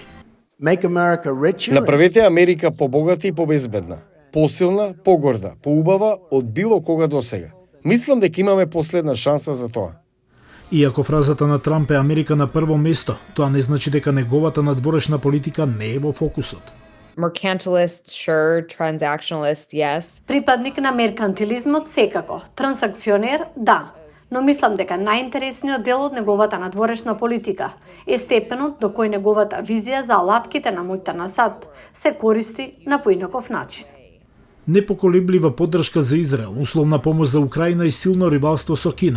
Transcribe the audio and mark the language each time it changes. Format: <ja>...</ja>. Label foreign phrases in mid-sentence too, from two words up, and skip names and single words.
<mk>Направете Америка побогата и побезбедна, посилна, погорда, поубава од било кога досега. Мислам дека имаме последна шанса за тоа. Иако фразата на Трамп е Америка на прво место, тоа не значи дека неговата надворешна политика не е во фокусот.</mk> <en>Mercantilist, sure. Transactionalist, yes.</en> <mk>Припадник на меркантилизмот секако. Трансакционер, да. Но мислам дека најинтересниот дел од неговата надворешна политика е степенот до кој неговата визија за алатките на моќта на САД се користи на поинаков начин. Непоколеблива поддршка за Израел, условна помош за Украина и силно рибалство со Кина.</mk>